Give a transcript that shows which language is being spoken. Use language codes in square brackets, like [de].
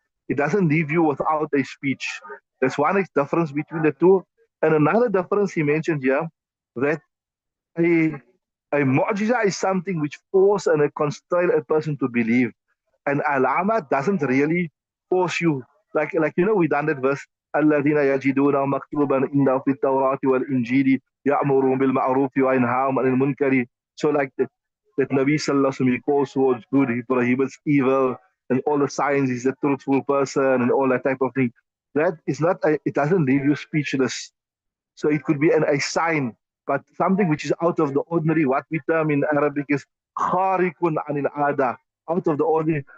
[en] It doesn't leave you without a speech. There's one difference between the two. And another difference he mentioned here, that a, a mu'jiza is something which force and constrain a person to believe. And alama doesn't really force you. Like we done that verse. [ar] الذين يجدون مكتوبا عندهم في التوراة والإنجيل يأمرون بالمعروف وينهاهم عن المنكر. [en] So like that Nabi Sallallahu Alaihi Wasallam, he calls towards good, he prohibits evil, and all the signs, he's a truthful person, and all that type of thing. That is not, it doesn't leave you speechless. So it could be a sign, but something which is out of the ordinary. What we term in Arabic is kharikun anil ada, out of the ordinary.